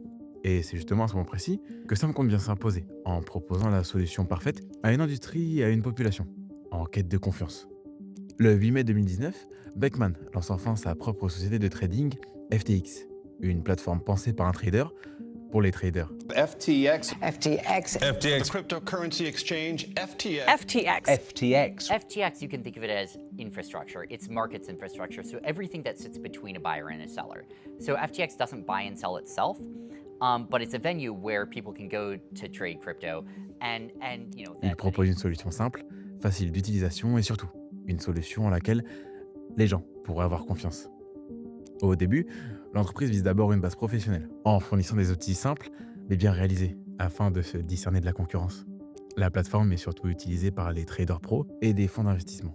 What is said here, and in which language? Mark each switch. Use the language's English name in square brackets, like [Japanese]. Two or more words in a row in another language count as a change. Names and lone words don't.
[French] Et c'est justement à ce moment précis que Sam compte bien s'imposer en proposant la solution parfaite à une industrie et à une population en quête de confiance. Le 8 mai 2019, Beckman lance enfin sa propre société de trading, FTX, une plateforme pensée par un trader pour les traders. FTX. FTX. FTX. [English] Cryptocurrency exchange. FTX. FTX. FTX. FTX, you can think of it as infrastructure. It's markets infrastructure, so everything that sits between a buyer and a seller. So FTX doesn't buy and sell itself, but it's a venue where people can go to trade crypto and you know. [French] Il propose une solution simple, facile d'utilisation et surtout une solution à laquelle les gens pourraient avoir confiance. Au début, l'entreprise vise d'abord une base professionnelle, en fournissant des outils simples mais bien réalisés, afin de se discerner de la concurrence. La plateforme est surtout utilisée par les traders pros et des fonds d'investissement.